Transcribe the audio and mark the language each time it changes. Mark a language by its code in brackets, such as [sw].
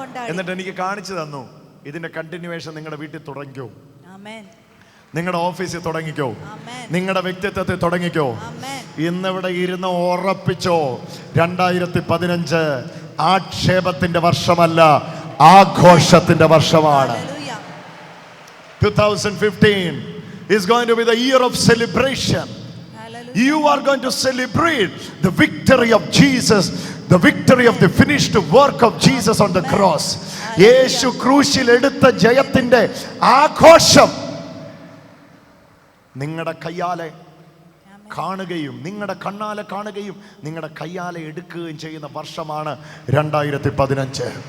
[ml] എന്നിട്ട് എനിക്ക് കാണിച്ചു തന്നു, ഇതിന്റെ കണ്ടിന്യൂവേഷൻ നിങ്ങളുടെ വീട്ടിൽ തുടങ്ങിക്കോ, നിങ്ങളുടെ ഓഫീസിൽ തുടങ്ങിക്കോ, നിങ്ങളുടെ വ്യക്തിത്വത്തിൽ തുടങ്ങിക്കോ. ഇന്നിവിടെ ഇരുന്ന് ഉറപ്പിച്ചോ, 2015 ആക്ഷേപത്തിന്റെ വർഷമല്ല, ആഘോഷത്തിന്റെ വർഷമാണ്. [en] 2015 is going to be the year of celebration. You are going to celebrate the victory of Jesus, the victory of the finished work of Jesus on the cross. [ml] യേശു ക്രൂശിൽ എടുത്ത ജയത്തിന്റെ ആഘോഷം നിങ്ങളുടെ കയ്യാലെ കാണുകയും നിങ്ങളുടെ കണ്ണാലെ കാണുകയും നിങ്ങളുടെ കയ്യാലെ എടുക്കുകയും ചെയ്യുന്ന വർഷമാണ് 2015.